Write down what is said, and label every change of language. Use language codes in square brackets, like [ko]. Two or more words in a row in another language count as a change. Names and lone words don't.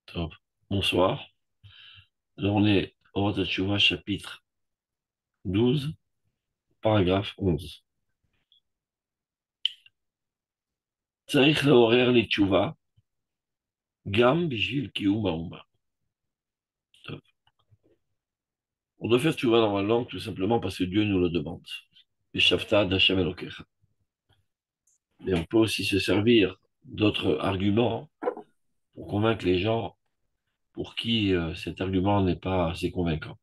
[fr] Top. Bonsoir. Alors, on est au Rosh Hashanah, chapitre 12, paragraphe 11. [he] צריך לעורר לתשובה גם בשביל קיום האומה. [fr] Top. On doit faire tchouva dans la langue tout simplement parce que Dieu nous le demande. [he] ושבת עד השם אלוקיך. [fr] Mais on peut aussi se servir d'autres arguments pour convaincre les gens pour qui cet argument n'est pas assez convaincant.